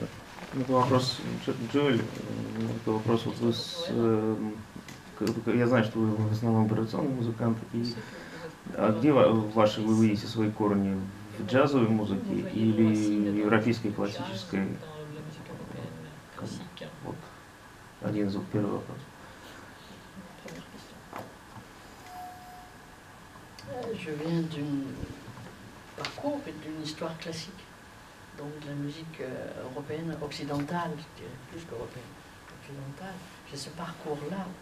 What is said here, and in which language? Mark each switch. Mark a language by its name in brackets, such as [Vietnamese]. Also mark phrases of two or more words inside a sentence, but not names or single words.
[Russian] Это вопрос, Джоэль, это вопрос, вот вы, я знаю, что вы в основном операционный музыкант, а где вы видите свои корни? В джазовой музыке или европейской классической? Вот один из первых вопросов. [French] Je viens d'un parcours et d'une histoire classique, donc de la musique européenne, occidentale, je dirais plus qu'européenne, occidentale. J'ai ce parcours-là.